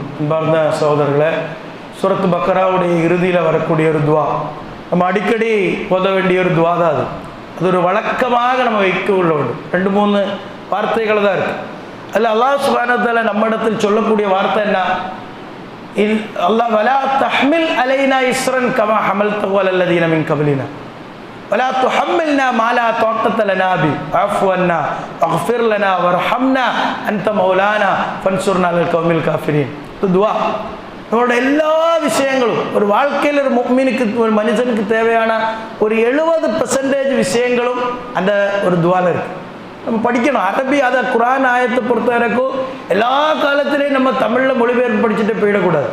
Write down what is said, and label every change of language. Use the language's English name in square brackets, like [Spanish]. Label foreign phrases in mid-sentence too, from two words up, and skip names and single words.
[Tamil] அன்பார்ந்த சகோதரர்களே, சூரத் பக்ராவுடைய இறுதியில் வரக்கூடிய ஒரு துவா, நம்ம அடிக்கடி ஓத வேண்டிய ஒரு துவா தான் அது. அது ஒரு வழக்கமாக நம்ம வைக்க உள்ள வேண்டும். 2-3 வார்த்தைகள் தான் இருக்குது. அதில் [Arabic] الله سبحانه وتعالى [Tamil] நம்ம இடத்தில் சொல்லக்கூடிய வார்த்தை என்ன, [Arabic] الله ولا تحمل علينا إصرا كما حملته على الذين من قبلنا ولا تحملنا ما لا طاقة لنا به واعف عنا واغفر لنا وارحمنا أنت مولانا فانصرنا على القوم الكافرين. [Tamil] துவா நம்மளோட எல்லா விஷயங்களும் ஒரு வாழ்க்கையில் ஒரு முஃமினுக்கு, ஒரு மனுஷனுக்கு தேவையான ஒரு 70% விஷயங்களும் அந்த ஒரு துவால இருக்கு. நம்ம படிக்கணும் அரபி. அதை குர்ஆன் ஆயத்தை பொறுத்த வரைக்கும் எல்லா காலத்திலையும் நம்ம தமிழில் மொழிபெயர்ப்பு படிச்சுட்டு போயிடக்கூடாது.